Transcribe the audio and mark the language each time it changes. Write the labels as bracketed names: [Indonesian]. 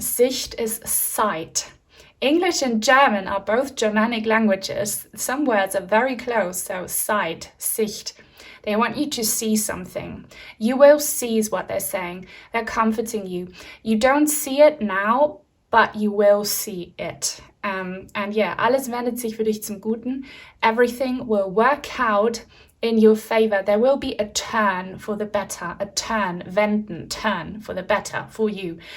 [English] Sicht is sight. English and German are both Germanic languages. Some words are very close, so sight, Sicht. They want you to see something. You will see is what they're saying. They're comforting you. You don't see it now, but you will see it. And yeah, [German] alles wendet sich für dich zum Guten. [English] Everything will work out in your favor. There will be a turn for the better, a turn, wenden, turn for the better for you.